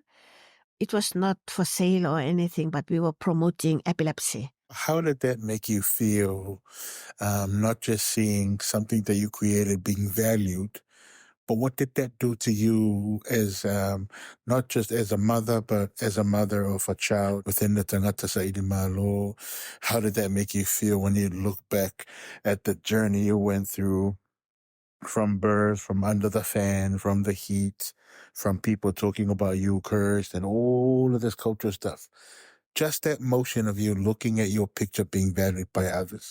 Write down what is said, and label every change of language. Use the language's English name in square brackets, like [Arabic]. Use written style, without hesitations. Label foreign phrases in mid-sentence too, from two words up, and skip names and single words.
[English] It was not for sale or anything, but we were promoting epilepsy. How did that make you feel, not just seeing something that you created being valued, but what did that do to you as not just as a mother, but as a mother of a child within the [Samoan] tangata sa Ilimalo? [English] How did that make you feel when you look back at the journey you went through, from birth, from under the fan, from the heat, from people talking about you cursed and all of this cultural stuff? Just that motion of you looking at your picture being valued by others.